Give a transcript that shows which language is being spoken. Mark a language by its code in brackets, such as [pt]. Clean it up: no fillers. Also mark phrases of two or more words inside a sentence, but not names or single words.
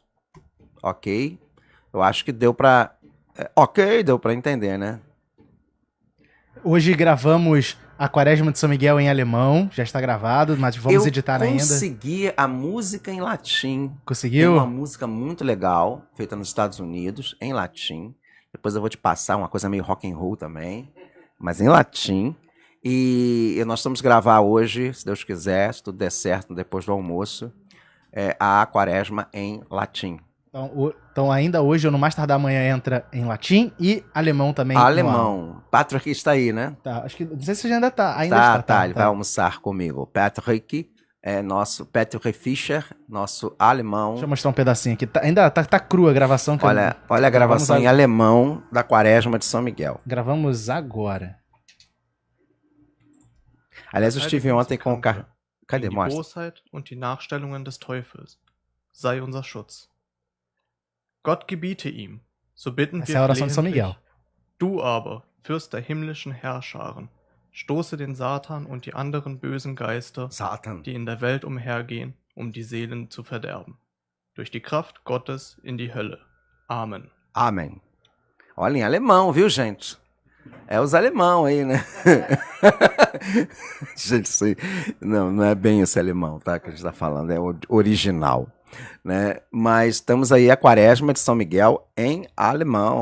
[pt] Ok? Eu acho que deu para... deu para entender, né? Hoje gravamos a Quaresma de São Miguel em alemão, já está gravado, mas vamos editar ainda. Eu consegui a música em latim. Conseguiu? Tem uma música muito legal, feita nos Estados Unidos, em latim. Depois eu vou te passar uma coisa meio [en] rock and roll [pt] também, mas em latim. E nós vamos gravar hoje, se Deus quiser, se tudo der certo, depois do almoço, a Quaresma em latim. Então ainda hoje, ou no mais tardar amanhã, entra em latim e alemão também. Alemão. Patrick está aí, né? Tá, acho que, não sei se ainda tá. Ele vai almoçar comigo. Patrick é nosso, Patrick Fischer, nosso alemão. Deixa eu mostrar um pedacinho aqui. Ainda tá crua a gravação. Olha a gravação em alemão da Quaresma de São Miguel. Gravamos agora. Aliás, eu estive ontem com o carro. Cadê? [de] Die [pt] Mostra. [de] Bosheit und die Nachstellungen des Teufels sei unser Schutz. Gott gebiete ihm, so bitten [pt] Essa é a oração de São Miguel. [de] Du aber, Fürst der himmlischen Herrscharen, stoße den Satan und die anderen bösen Geister, die in der Welt umhergehen, um die Seelen zu verderben. Durch die Kraft Gottes in die Hölle. Amen. [pt] Amém. Olha, em alemão, viu, gente? É os alemão aí, né? Gente, não é bem esse alemão, tá? Que a gente tá falando, é o original, né? Mas estamos aí a Quaresma de São Miguel em alemão.